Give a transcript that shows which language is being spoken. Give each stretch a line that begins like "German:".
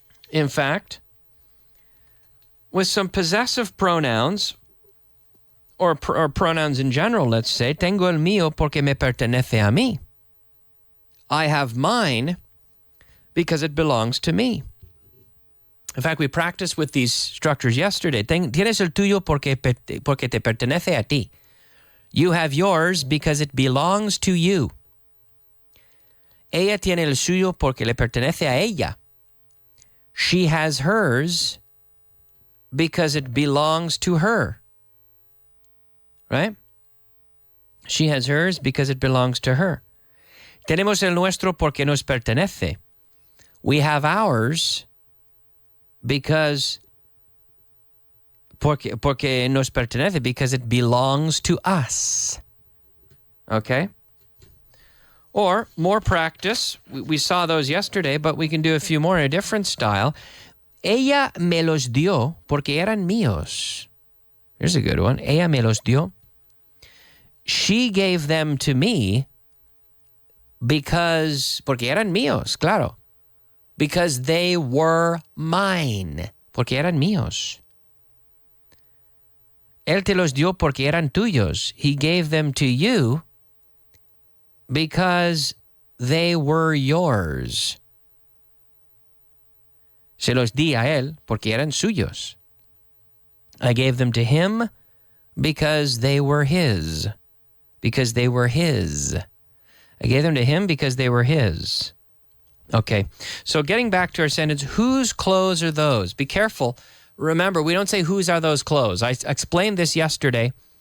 English: In fact, with some possessive pronouns, or pronouns in general, let's say,
Spanish: tengo el mío porque me pertenece a mí.
English: I have mine because it belongs to me. In fact, we practiced with these structures yesterday.
Spanish: Tienes el tuyo porque te pertenece a ti.
English: You have yours because it belongs to you.
Spanish: Ella tiene el suyo porque le pertenece a ella.
English: She has hers because it belongs to her. Right? She has hers because it belongs to her.
Spanish: Tenemos el nuestro porque nos pertenece.
English: We have ours because
Spanish: porque nos pertenece,
English: because it belongs to us. Okay? Or more practice. We saw those yesterday, but we can do a few more in a different style.
Spanish: Ella me los dio porque eran míos.
English: Here's a good one.
Spanish: Ella me los dio.
English: She gave them to me
Spanish: porque eran míos, claro.
English: Because they were mine.
Spanish: Porque eran míos. Él te los dio porque eran tuyos.
English: He gave them to you because they were yours.
Spanish: Se los di a él porque eran suyos.
English: I gave them to him because they were his. Because they were his. I gave them to him because they were his. Okay, so getting back to our sentence, whose clothes are those? Be careful. Remember, we don't say whose are those clothes. I explained this yesterday.